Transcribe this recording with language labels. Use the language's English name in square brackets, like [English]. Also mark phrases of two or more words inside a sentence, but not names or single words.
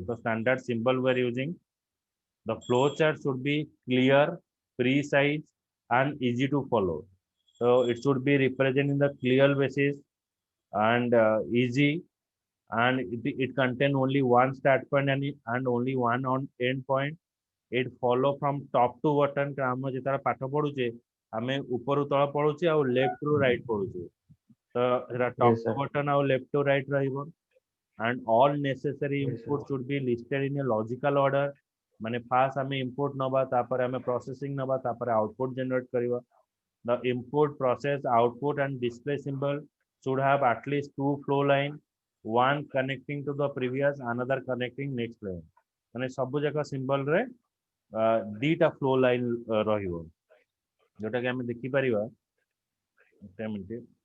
[English] The standard symbol we're using. The flowchart should be clear, precise, and easy to follow. So it should be represented in the clear basis and easy, and it contain only one start point and only one on end point. It follow from top to bottom. [Odia] ଆମେ ଯେତେବେଳେ ପାଠ ପଢୁଛେ ଆମେ ଉପରୁ ତଳ ପଢୁଛେ ଆଉ left ରୁ right ପଢୁଛେ, ତ ସେଟା top [English] Yes, to sir. bottom ଆଉ left to right ରହିବ. And all necessary Yes, sir. input should be listed in a logical order. [Odia] ମାନେ ଫାର୍ଷ୍ଟ ଆମେ input ନବା, ତାପରେ ଆମେ processing ନବା, ତାପରେ [English] output generate [Odia] କରିବା. [English] The input, process, output, and display symbol should have at least two flow line, one connecting to the previous, another connecting next line. [Odia] ମାନେ ସବୁ ଯାକ symbol ରେ ଦିଟା flow line ରହିବ, ଯୋଉଟା କି ଆମେ ଦେଖିପାରିବା. ଗୋଟେ ମିନିଟ୍.